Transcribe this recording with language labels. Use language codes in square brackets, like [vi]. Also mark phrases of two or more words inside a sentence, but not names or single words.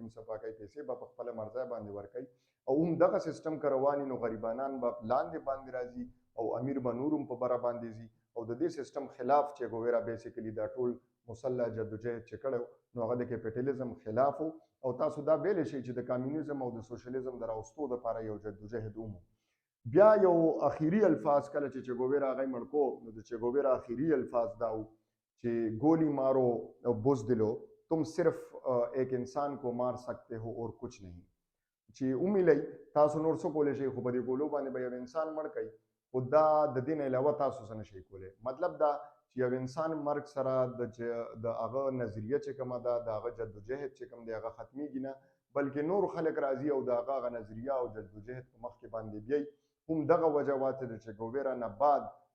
[ps] پیم صفا کوي پیسې به خپل مرزه باندې ور کوي او هم دغه سیستم کروانی نو غریبانان به لاندې راځي او امیر به نورم په بره باندې زی او د دې سیستم خلاف چې ګوویرا بیسیکلی دا ټول مسلح جدوجہد چې کړو نو هغه د کیپټالیزم خلاف او تاسو دا ویل شي چې د کمیونیزم او د سوشلیزم د راوستو لپاره یو جدوجہد ومو بیا یو اخیری الفاظ کله چې چګوویرا هغه مړکو نو د چګوویرا اخیری الفاظ داو چې [ur] گولی مارو بزدلو تم صرف ایک انسان کو مار سکتے ہو اور کچھ نہیں [ps] چې اومیلای تاسو نور څه کولای شئ خو په دې ګولو باندې به یو انسان مړ کړي خو دا د دین علاوه تاسو څه نشئ کولی مطلب دا چې یو انسان مرګ سره د هغه نظریه چې کومه ده د هغه جدوجہد چې کوم دی هغه ختمیږي نه بلکې نور خلک راځي او د هغه نظریه او جدوجہد په مخ کې باندې بیاي هم دغه وجوات د چګوویرا نه بعد